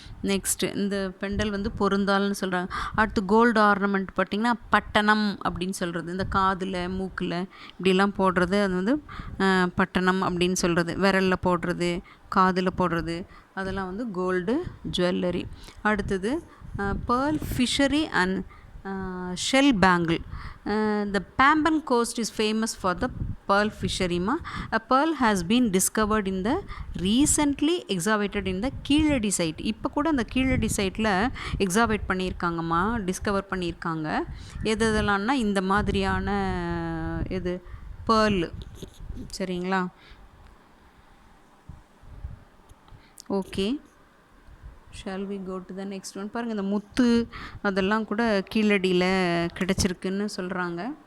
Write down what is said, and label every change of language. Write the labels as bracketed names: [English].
[Tamil] Next இந்த பெண்டல் வந்து பொருந்தால்னு சொல்கிறாங்க. அடுத்து கோல்டு ஆர்னமெண்ட் பார்த்திங்கன்னா பட்டணம் அப்படின்னு சொல்கிறது. இந்த காதில், மூக்கில் இப்படிலாம் போடுறது அது வந்து பட்டணம் அப்படின்னு சொல்கிறது. விரலில் போடுறது, காதில் போடுறது, அதெல்லாம் வந்து கோல்டு ஜுவல்லரி. அடுத்தது [English] Pearl fishery and shell bangle. The Pamban coast is famous for the pearl fishery ma. A pearl has been discovered in the recently excavated in the Keezhadi site. [Tamil] இப்போ கூட அந்த கீழடி சைட்டில் எக்ஸாவேட் பண்ணியிருக்காங்கம்மா, டிஸ்கவர் பண்ணியிருக்காங்க. எதெல்லாம்னா இந்த மாதிரியான இது பேர்ல். சரிங்களா? [English] Okay, shall we go to the next one. [Tamil] பாருங்கள், இந்த முத்து அதெல்லாம் கூட கீழடியில் கிடச்சிருக்குன்னு சொல்கிறாங்க.